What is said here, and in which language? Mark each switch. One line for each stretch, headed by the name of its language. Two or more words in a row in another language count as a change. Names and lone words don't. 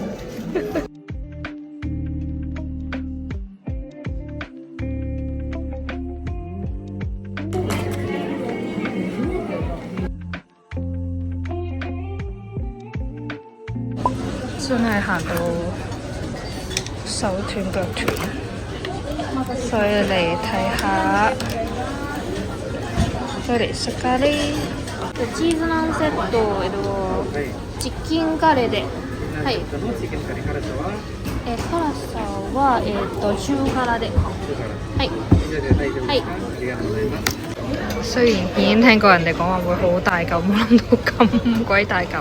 Cantonese: 真係行到手斷腳斷，所以嚟睇下。
Japanese: それスカレーチーズナンセット、チキンカレーで、はい。辛さは中辛で、はい。はい。
Cantonese: 雖然已經聽過人哋講話會好大嚿，冇諗到咁鬼大嚿。